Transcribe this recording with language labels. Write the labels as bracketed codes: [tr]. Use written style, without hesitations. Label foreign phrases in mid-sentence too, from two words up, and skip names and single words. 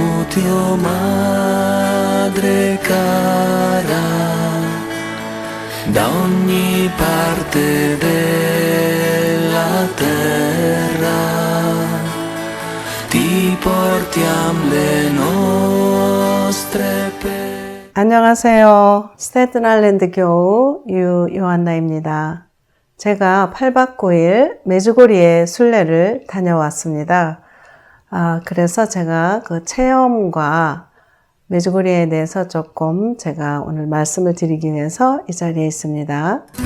[it] Dio madre cara, da ogni parte della terra ti portiamo le nostre pene. [ko] 안녕하세요. 스테튼 아일랜드 교우 유요한나입니다. 제가 8박 9일 메주고리에 순례를 다녀왔습니다. 그래서 제가 그 체험과 메주고리에 대해서 조금 제가 오늘 말씀을 드리기 위해서 이 자리에 있습니다.